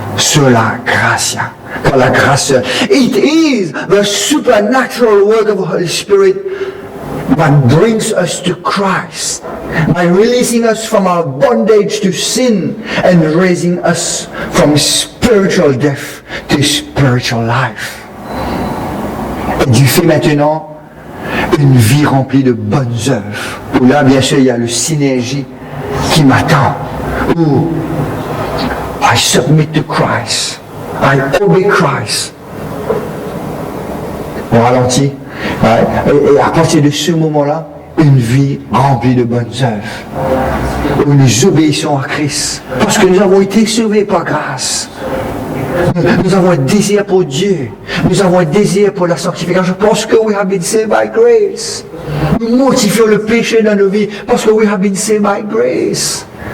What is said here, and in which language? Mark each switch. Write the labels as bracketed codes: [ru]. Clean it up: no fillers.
[en] Sola gratia. [fr] Par la grâce. [en] It is the supernatural work of the Holy Spirit that brings us to Christ, by releasing us from our bondage to sin and raising us from spiritual death to spiritual life. [fr] Et Dieu fait maintenant une vie remplie de bonnes œuvres. Où là, bien sûr, il y a le synergie qui m'attend. Où [en] I submit to Christ. I obey Christ. [fr] On ralentit. Et à partir de ce moment-là, une vie remplie de bonnes œuvres. Où nous obéissons à Christ. Parce que nous avons été sauvés par grâce. Nous avons un désir pour Dieu. Nous avons un désir pour la sanctification. Parce que [en] we have been saved by grace. [fr] Nous mortifions le péché dans nos vies. Parce que [en] we have been saved by grace.